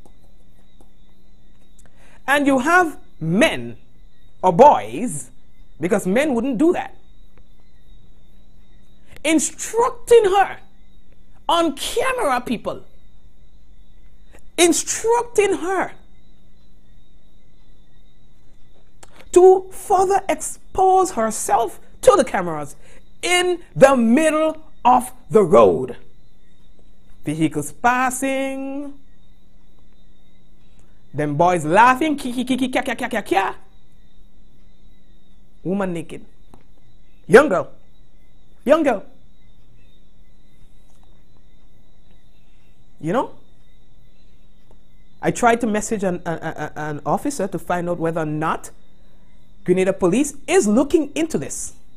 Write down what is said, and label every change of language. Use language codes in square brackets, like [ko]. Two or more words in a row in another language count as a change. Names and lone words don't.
[en] And you have men or boys, because men wouldn't do that, instructing her on camera, people, instructing her to further expose herself to the cameras in the middle of the road. Vehicles passing, them boys laughing, kiki kiki kya kya kya kya kya. Woman naked. Young girl. Young girl. You know? I tried to message an officer to find out whether or not Grenada Police is looking into this.